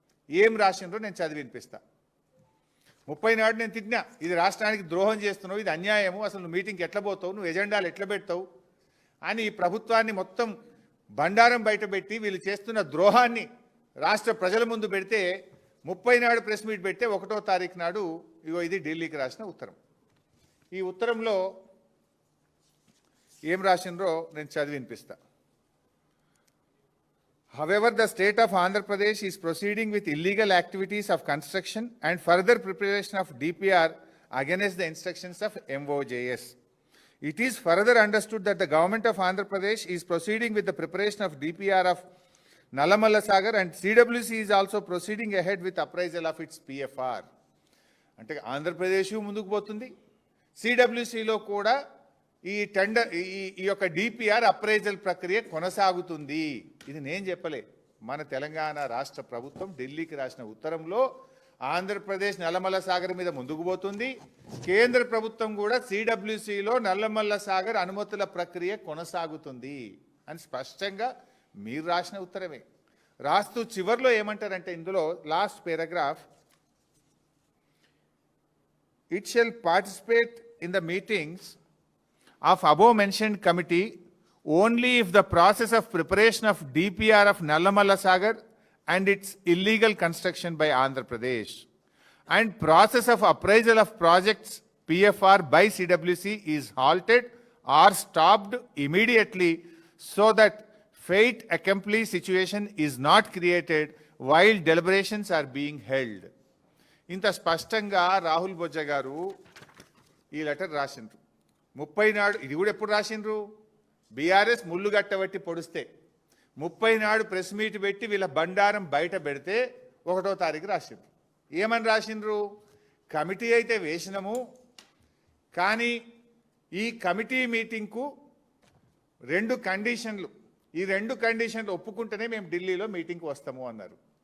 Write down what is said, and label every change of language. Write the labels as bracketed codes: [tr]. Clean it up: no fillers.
[te] ఏం రాసిండ్రో నేను చదివి వినిపిస్తా. 30 నాడు నేను తిట్టినా, ఇది రాష్ట్రానికి ద్రోహం చేస్తున్నావు, ఇది అన్యాయము, అసలు నువ్వు మీటింగ్కి ఎట్లా పోతావు, నువ్వు ఎజెండాలు ఎట్లా పెడతావు అని ఈ ప్రభుత్వాన్ని మొత్తం బండారం బయటపెట్టి వీళ్ళు చేస్తున్న ద్రోహాన్ని రాష్ట్ర ప్రజల ముందు పెడితే 30 నాడు ప్రెస్ మీట్ పెడితే 1వ తారీఖు నాడు ఇగో ఇది ఢిల్లీకి రాసిన ఉత్తరం. ఈ ఉత్తరంలో ఏం రాసిండ్రో నేను చదివి వినిపిస్తా. [en] However, the state of Andhra Pradesh is proceeding with illegal activities of construction and further preparation of DPR against the instructions of MOJS. It is further understood that the government of Andhra Pradesh is proceeding with the preparation of DPR of Nallamalla Sagar and CWC is also proceeding ahead with appraisal of its PFR. [te] అంటే ఆంధ్రప్రదేశ్ ముందుకు పోతుంది, సిడబ్ల్యూసిలో కూడా ఈ tender ఈ యొక్క DPR appraisal ప్రక్రియ కొనసాగుతుంది. ఇది నేను చెప్పలే, మన తెలంగాణ రాష్ట్ర ప్రభుత్వం ఢిల్లీకి రాసిన ఉత్తరంలో ఆంధ్రప్రదేశ్ నల్లమల్ల సాగర్ మీద ముందుకు పోతుంది, కేంద్ర ప్రభుత్వం కూడా సిడబ్ల్యూసిలో నల్లమల్ల సాగర్ అనుమతుల ప్రక్రియ కొనసాగుతుంది అని స్పష్టంగా మీరు రాసిన ఉత్తరమే. రాస్తూ చివర్లో ఏమంటారంటే ఇందులో last paragraph, [en] it shall participate in the meetings of above mentioned committee only if the process of preparation of DPR of Nallamalla Sagar and its illegal construction by Andhra Pradesh and process of appraisal of projects PFR by CWC is halted or stopped immediately so that fate accomplished situation is not created while deliberations are being held. [te] ఇంత స్పష్టంగా రాహుల్ బొజ్జ గారు ఈ letter రాసిండ్రు. 30 నాడు ఇది కూడా ఎప్పుడు రాసిండ్రు, BRS ముళ్ళు గట్టబట్టి పొడిస్తే 30 నాడు ప్రెస్ మీట్ పెట్టి వీళ్ళ బండారం బయట పెడితే 1వ తారీఖు రాసిండ్రు. ఏమని రాసిండ్రు, కమిటీ అయితే వేసినాము కానీ ఈ కమిటీ మీటింగ్కు 2 కండిషన్లు, ఈ 2 కండిషన్లు ఒప్పుకుంటేనే మేము ఢిల్లీలో మీటింగ్కి వస్తాము అన్నారు.